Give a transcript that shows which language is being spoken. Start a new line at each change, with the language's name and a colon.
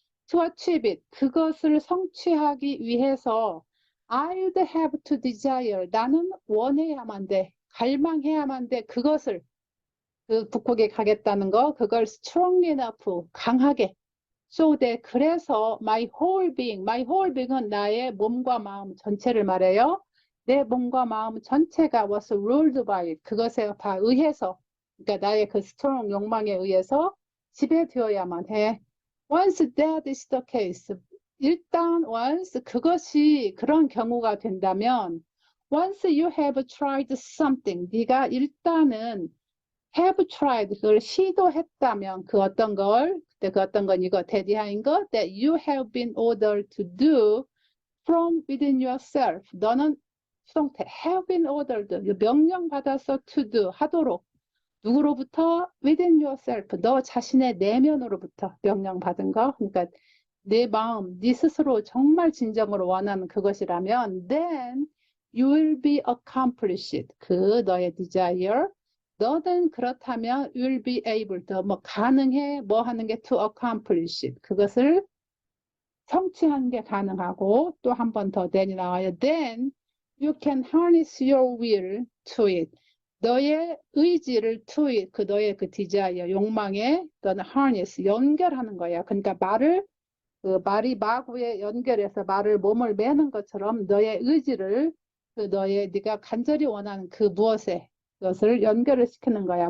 English: To achieve it,
Korean: 그것을 성취하기 위해서
English: I'd have to desire,
Korean: 나는 원해야만 돼, 갈망해야만 돼, 그것을 그 북극에 가겠다는 거, 그걸
English: strongly enough,
Korean: 강하게.
English: So that,
Korean: 그래서
English: my whole being
Korean: 은 나의 몸과 마음 전체를 말해요. 내 몸과 마음 전체가
English: was ruled by it,
Korean: 그것에 다 의해서, 그러니까 나의 그 스트롱 욕망에 의해서 지배되어야만 해.
English: Once that is the case,
Korean: 일단
English: once 그것이 그런 경우가 된다면, once you have tried something,
Korean: 네가 일단은
English: have tried,
Korean: 그걸 시도했다면 그 어떤 걸, 그때 그 어떤 건 이거 대디하인 거,
English: that you have been ordered to do from within yourself.
Korean: 너는 수동태
English: have been ordered,
Korean: 명령받아서
English: to do,
Korean: 하도록. 누구로부터?
English: within yourself,
Korean: 너 자신의 내면으로부터 명령받은 거. 그러니까 내 마음, 네 스스로 정말 진정으로 원하는 그것이라면
English: then you will be accomplished.
Korean: 그 너의 desire, 너는 그렇다면
English: will be able to,
Korean: 뭐 가능해, 뭐 하는 게
English: to accomplish it.
Korean: 그것을 성취하는 게 가능하고, 또 한 번 더 then이 나와요.
English: Then you can harness your will to it.
Korean: 너의 의지를 to it, 그 너의 그 desire, 욕망에 너는 harness, 연결하는 거야. 그러니까 그 말이 마구에 연결해서 몸을 매는 것처럼 너의 의지를 그 너의 네가 간절히 원하는 그 무엇에 그것을 연결을 시키는 거야.